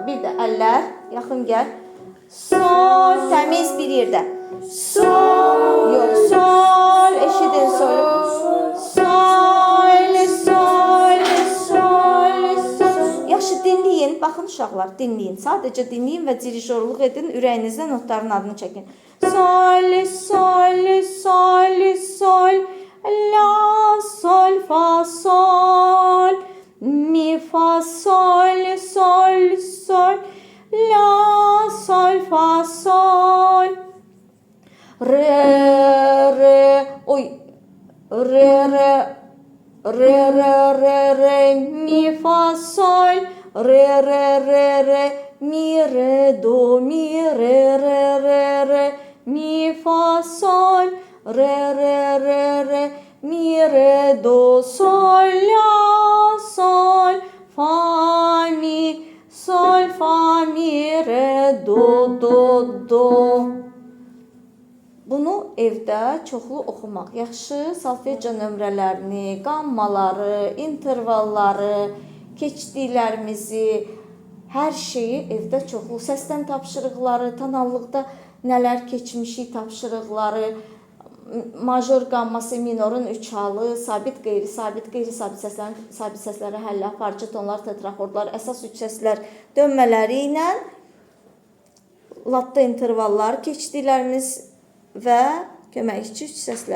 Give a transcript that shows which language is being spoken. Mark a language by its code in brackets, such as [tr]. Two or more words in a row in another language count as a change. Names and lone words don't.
[az] Bir də əllər, yaxın gəl. Sol, təmiz bir yerdə. Sol, yox, sol, eşidin sol. Sol, sol, sol, sol. Yaxşı, dinləyin. Baxın uşaqlar, dinləyin. Sadəcə dinləyin və dirijorluq edin. Ürəyinizdə notların adını çəkin. Sol, sol, sol, sol, la, sol, fa, sol, mi, fa, sol, sol, sol, la, sol, fa, sol, re, re, oy, re, re, re, re, re, re, mi, fa, sol, re, re, re, re, mi, re, do, mi, re, re, re, re, mi, fa, sol, re, re, re, re, mi, re, do, sol, la, sol, fa, mi, sol, fa, mi, re, do, do, do. Bunu evdə çoxlu oxumaq yaxşı. Solfejo nömrələrini, qammaları, intervalları, keçdiklərimizi, hər şeyi evdə çoxlu. Səsdən tapşırıqları, tonallıqda nələr keçmişik tapşırıqları, major qamması, minorun 3 halı, sabit, qeyri-sabit, qeyri-sabit səslərin, sabit səsləri həllə, aparıcı tonlar, tetraxordlar, əsas 3 səslər dönmələri ilə latda intervallar keçdiklərimiz və köməkçi 3 səslər.